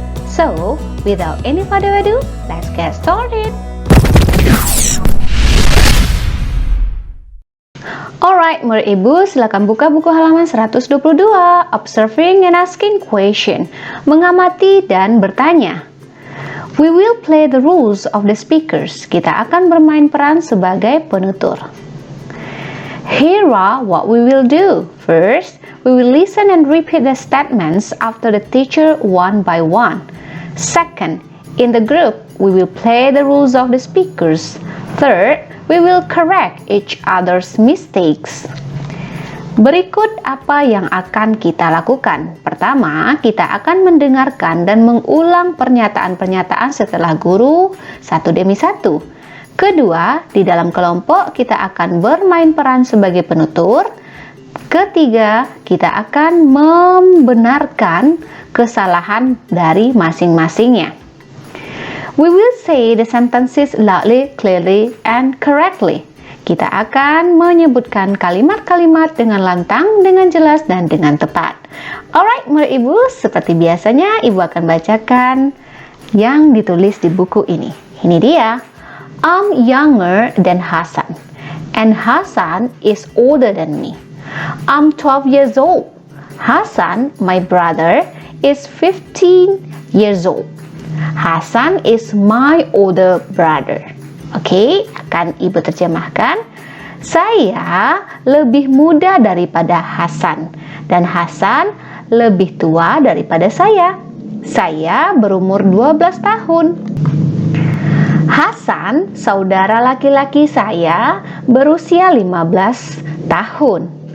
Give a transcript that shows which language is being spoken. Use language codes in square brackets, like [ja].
[en] So, without any further ado, let's get started. [id] Alright, murid ibu, silakan buka buku halaman 122. [en] Observing and asking question. [id] Mengamati dan bertanya. [en] We will play the rules of the speakers. [id] Kita akan bermain peran sebagai penutur. [en] Here are what we will do. First, we will listen and repeat the statements after the teacher one by one. Second, in the group, we will play the rules of the speakers. Third, we will correct each other's mistakes. [id] Berikut apa yang akan kita lakukan. Pertama, kita akan mendengarkan dan mengulang pernyataan-pernyataan setelah guru satu demi satu. Kedua, di dalam kelompok kita akan bermain peran sebagai penutur. Ketiga, kita akan membenarkan kesalahan dari masing-masingnya. [en] We will say the sentences loudly, clearly, and correctly. [id] Kita akan menyebutkan kalimat-kalimat dengan lantang, dengan jelas, dan dengan tepat. Alright, murid ibu, seperti biasanya ibu akan bacakan yang ditulis di buku ini. Ini dia. [en] I'm younger than Hasan, and Hasan is older than me. I'm 12 years old. Hasan, my brother, is 15 years old. Hasan is my older brother. [id] Oke, akan ibu terjemahkan. Saya lebih muda daripada Hasan dan Hasan lebih tua daripada saya. Saya berumur 12 tahun. Hasan, saudara laki-laki saya, berusia 15 tahun.